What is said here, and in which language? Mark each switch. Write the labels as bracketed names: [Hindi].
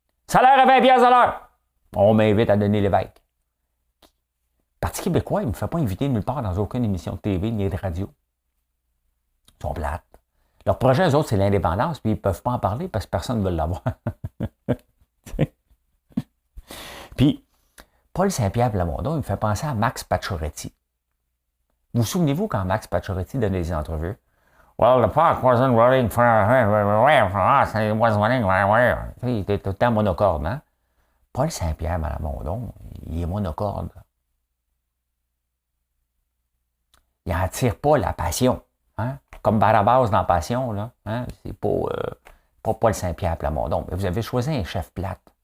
[French] Salaire à 20 piastres à l'heure. On m'invite à donner l'évêque. Parti québécois, il ne me fait pas inviter nulle part dans aucune émission de TV ni de radio. Ils sont plates. Leur projet, eux autres, c'est l'indépendance, puis ils ne peuvent pas en parler parce que personne ne veut l'avoir. Puis, Paul Saint-Pierre Plamondon, il me fait penser à Max Pacioretty. Vous souvenez-vous quand Max Pacioretty donnait des entrevues? [English] Well, the park wasn't running for us, it was running where? [French] Il était tout le temps monocorde, hein? Paul Saint-Pierre Plamondon, il est monocorde. Il n'attire pas la passion. Hein? Comme Barabas dans Passion, là. Hein? C'est pas Paul Saint-Pierre Plamondon. Mais vous avez choisi un chef plate.